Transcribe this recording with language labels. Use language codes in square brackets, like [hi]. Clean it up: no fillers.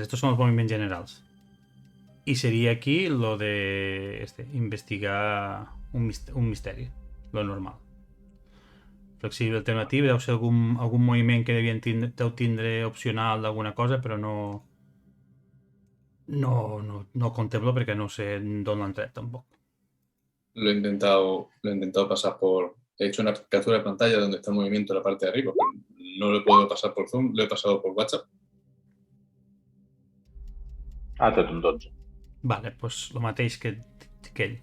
[ca] Estos són els moviments generals. I seria aquí lo de investigar un misteri, lo normal. Flexible alternatiu, deu ser algun moviment que deu tindre opcional d'alguna cosa, però no contemplo perquè no sé d'on l'han tret tampoc. [es] Lo he intentado pasar por... He hecho una captura de pantalla donde está el movimiento en la parte de arriba, pero no lo puedo pasar por Zoom, lo he pasado por WhatsApp. [ca] Ah, tot un 12. Vale, doncs el mateix que ell.